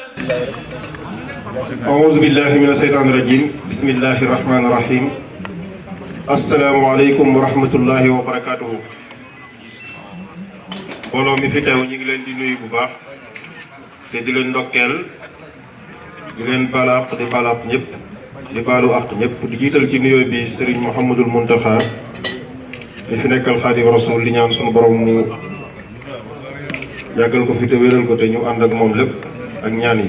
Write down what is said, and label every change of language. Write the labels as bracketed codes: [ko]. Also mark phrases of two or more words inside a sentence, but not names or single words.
[ar] أعوذ بالله من الشيطان الرجيم بسم الله الرحمن الرحيم السلام عليكم ورحمة الله وبركاته. [wo] mbooloo mi fi teew ñu ngi leen di nuyu bu baax te di leen ndokkeel di leen baal àq di baal àq ñëpp di baalu àq ñëpp di jiital ci nuyoo bi Serigne Mouhamadul Mountakha di fi nekkal Xaadimu Rasuul di ñaan sunu borom mu yàggal ko fi te wéral ko te ñu ànd ak moom lépp ak ñaan yi.